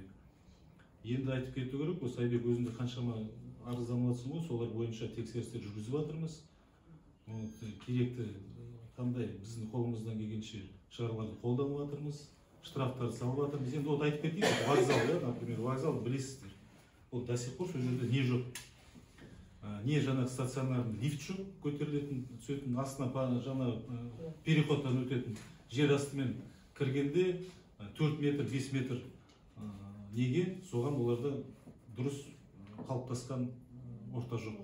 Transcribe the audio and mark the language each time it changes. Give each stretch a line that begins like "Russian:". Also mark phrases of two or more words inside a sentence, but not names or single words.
Kazakh: Енді айтып кету керек, осы Айбек өзінде қаншама арызданып жатсың ғой, солар бойынша тексерістер жүргізіп жатырмыз. Керекті қандай біздің қолымыздан келгенше шараларды қолданып жатырмыз, штрафтарды салып жатырмыз. Енді вот айтып кетейік, вокзал, например, вокзал білесіздер. Ол
Russian: до сих пор
Kazakh: сол жерде не жоқ. Не жаңағы
Russian: стационарный лифт
Kazakh: жоқ, көтерілетін, түсетін, астына жаңа переходтан өтетін жер астымен кіргенде 4 метр, 5 метр неге соған оларда дұрыс қалыптасқан орта жоқ.